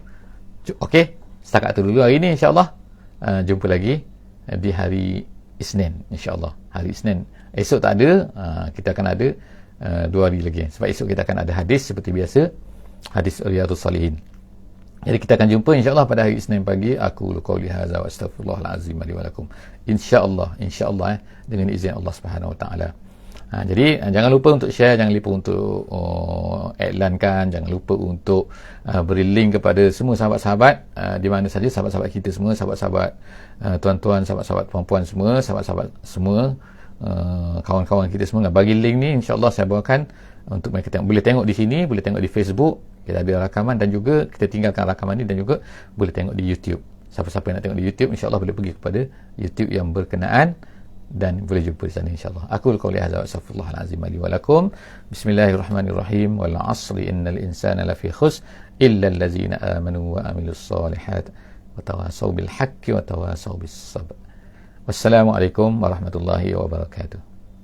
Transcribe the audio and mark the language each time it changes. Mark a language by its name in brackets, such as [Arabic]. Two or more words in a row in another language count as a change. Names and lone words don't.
[Malay] Okey, setakat tu dulu hari ni, insyaAllah. Jumpa lagi di hari Isnin, insyaAllah. Hari Isnin esok tak ada, kita akan ada 2 hari lagi, sebab esok kita akan ada hadis seperti biasa, hadis Riyadhus Salihin. Jadi kita akan jumpa insyaAllah pada hari Isnin pagi. [Arabic] أقول قولي هذا وأستغفر الله العظيم لي ولكم, [Malay] insyaAllah dengan izin Allah [Arabic] سبحانه وتعالى. [Malay] Jadi jangan lupa untuk share, jangan lupa untuk iklankan, jangan lupa untuk beri link kepada semua sahabat-sahabat di mana saja, sahabat-sahabat kita semua, sahabat-sahabat tuan-tuan, sahabat-sahabat puan-puan semua, sahabat-sahabat semua, kawan-kawan kita semua. Bagi link ni insyaAllah saya bawakan untuk mereka tengok. Boleh tengok di sini, boleh tengok di Facebook, kita ada rakaman, dan juga kita tinggalkan rakaman ni, dan juga boleh tengok di YouTube. Siapa-siapa yang nak tengok di YouTube, insyaAllah boleh pergi kepada YouTube yang berkenaan dan boleh jumpa di sana insyaAllah. [Arabic] أقول قولي هذا وأستغفر الله العظيم لي ولكم. بسم الله الرحمن الرحيم والعصر إن الإنسان لفي خسر إلا الذين آمنوا وعملوا الصالحات وتواصوا بالحق وتواصوا بالصبر. والسلام عليكم ورحمة الله وبركاته.